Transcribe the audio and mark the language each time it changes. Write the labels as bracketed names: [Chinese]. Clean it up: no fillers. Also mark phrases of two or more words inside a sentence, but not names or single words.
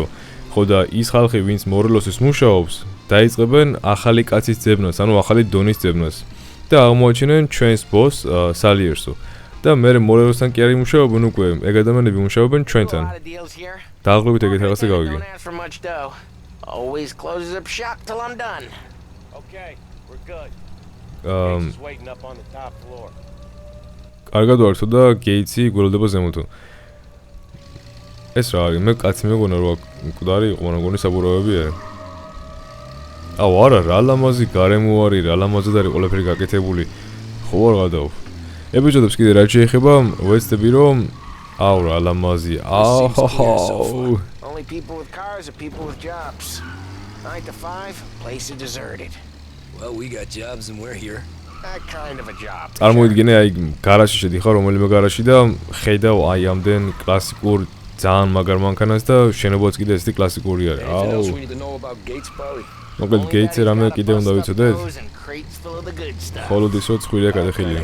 [Georgian] ხო და ის ხალხი, ვინც მორელოსის მუშაობს, დაიწყებენ ახალი კაცის ძებნას, ანუ ახალი დონის ძებნას. და აღმოაჩინენ ჩვენს ბოს სალიერსო. და მე მორელოსთან კი არ იმუშაობენ უკვე, ეგ ადამიანები მუშაობენ ჩვენთან. დაახლოებით ეგეთ რაღაცა გავიგე. [English] Always closes up shop till I'm done. Okay, we're good. Gates waiting up on the top floor. [Georgian] კარგად ვართ და გეიცი გველდება ზემოთო. ეს რა არის? მე კაცი მეგონა რომ მკვდარი იყო, მაგრამ გონი საბურავები არის. აუ არა, რა ლამაზი გარემო არის, რა ლამაზად არის ყველაფერი გაკეთებული. ხო არ გადავალ. ეპიზოდებს კიდე რაც შეეხება, ვეცდები რომ აუ რა ლამაზი. აუ. [English] Only people with cars are people with jobs. 9 to 5, place is deserted. Well, we got jobs and we're here. That kind of a job. [Georgian] წარმოიდგინე აი გარაჟში შედიხარ რომელიმე გარაჟში და ხედავ აი ამდენ კლასიკურ ძალიან მაგარ მანქანას და შენობაც კიდე ესეთი კლასიკური არის. აუ. მოკლედ გეიცი რამე კიდე უნდა ვიცოდეთ? ხოლოდ ისო ცხვირია გადახილია.